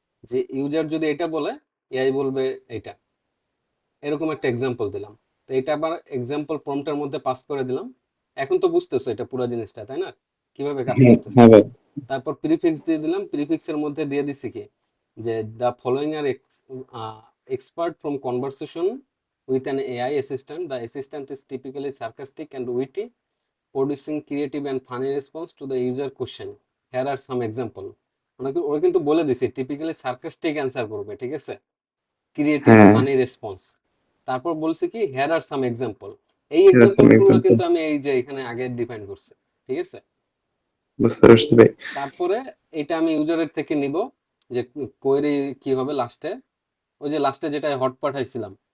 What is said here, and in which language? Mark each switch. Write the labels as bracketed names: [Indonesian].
[Bangla] যে ইউজার যদি এটা বলে, এআই বলবে এটা, এরকম একটা এক্সাম্পল দিলাম। তো এটা আবার এক্সাম্পল প্রম্পটের মধ্যে পাস করে দিলাম। এখন তো বুঝতেছো এটা পুরো জিনিসটা, তাই না, কিভাবে কাজ হ্যাঁ করতেছে। হ্যাঁ ভাই। তারপর প্রিফিক্স দিয়ে দিলাম, প্রিফিক্সের মধ্যে দিয়ে দিছি কি, যে [English] The following are excerpt from conversation with an AI assistant. The assistant is typically sarcastic and witty, producing creative and funny response to the user question. Here are some example. [Bangla] ওরা কিন্তু বলে দিছে টিপিক্যালি সার্কাস্টিক অ্যান্সার করবে, ঠিক আছে, creative হ্যাঁ, funny response. তারপর বলছে কি [English] Here are some example. [Bangla] এই এরকম এক্সাম্পল গুলো এক্সাম্পল। কিন্তু আমি এই যে এখানে আগে ডিফাইন করছি, ঠিক আছে। বুঝতে পারছি ভাই। তারপরে এটা আমি ইউজারের থেকে নিব যে কোয়েরি কি হবে লাস্টে, ওই যে লাস্টে যেটা হট পাঠাইছিলাম,